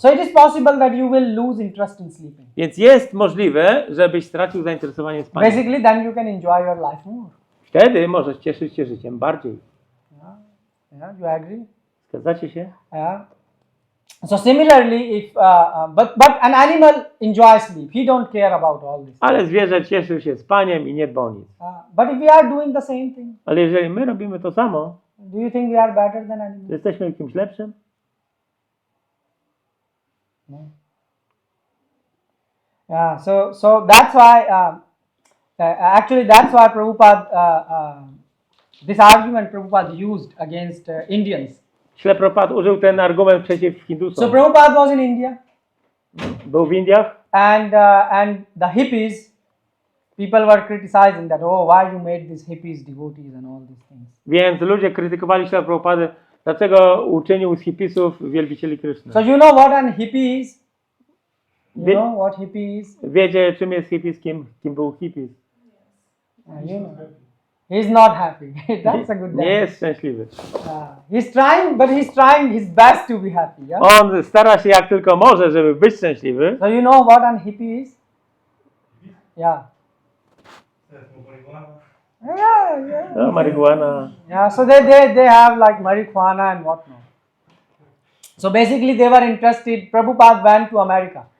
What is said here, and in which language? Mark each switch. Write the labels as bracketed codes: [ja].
[en] So it is possible that you will lose interest in sleeping. [pl] Więc jest możliwe, żebyś stracił zainteresowanie spaniem. [en] Basically, then you can enjoy your life more. [pl] Wtedy możesz cieszyć się życiem bardziej. [en] Yeah, you agree? [pl] Zgadzacie się? [en] Yeah. So similarly, if but an animal enjoys sleep, he don't care about all this. [pl] Ale zwierzę cieszy się spaniem i nie dba o nic. [en] But if we are doing the same thing, [pl] Ale jeżeli my robimy to samo, [en] do you think we are better than [pl] to [en] animals? [pl] jesteśmy kimś lepszym? [en] No. Yeah. So that's why actually that's why Prabhupada This argument Prabhupada used against Indians. [pl] Śle Prabhupada użył ten argument przeciw [en] So [pl] Hindusom. [en] Prabhupada was in India, [pl] Był w Indiach [en] and the hippies, people were criticizing that, oh, why you made these hippies devotees and all these things. [pl] Więc ludzie krytykowali Śle Prabhupadę, dlaczego uczynił z hipisów wielbicieli Kryszny. [en] So you know what an hippie is? You [pl] Wie- [en] know what hippie is? [pl] Wiecie, czym jest hipis, kim był hipis? [en] You know. He's not happy. That's a good [pl] Nie [en] guy. [pl] jest szczęśliwy. [en] He's trying his best to be happy. Yeah. [pl] On stara się jak tylko może, żeby być szczęśliwy. [en] So you know what an hippie is? Yeah. Yeah. [pl] No, marihuana. [en] Yeah. So they have like marijuana and whatnot. So basically they were interested. Prabhupada went to America.